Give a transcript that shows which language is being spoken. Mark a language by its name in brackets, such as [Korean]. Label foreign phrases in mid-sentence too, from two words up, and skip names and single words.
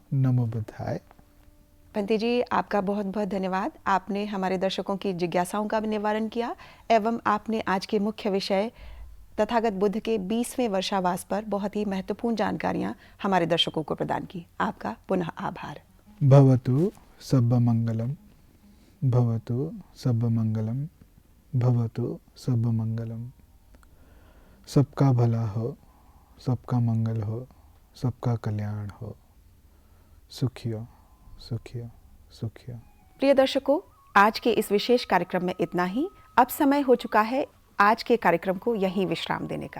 [Hindi] नमो बुद्धाय। पंडित जी, आपका बहुत बहुत धन्यवाद। आपने हमारे दर्शकों की जिज्ञासाओं का भी निवारण किया एवं आपने आज के मुख्य विषय तथागत बुद्ध के 20वें वर्षावास पर बहुत ही महत्वपूर्ण जानकारियां हमारे दर्शकों को प्रदान की। आपका पुनः आभार। [Pali] भवतु सब्ब मंगलम, भवतु सब्ब मंगलम, भवतु सब्ब मंगलम। [Hindi] सबका भला हो, सबका मंगल हो, सबका कल्याण हो। [Pali] सुखियो सुखियो सुखियो। [Hindi] प्रिय दर्शकों, आज के इस विशेष कार्यक्रम में इतना ही। अब समय हो चुका है आज के कार्यक्रम को यहीं विश्राम देने का।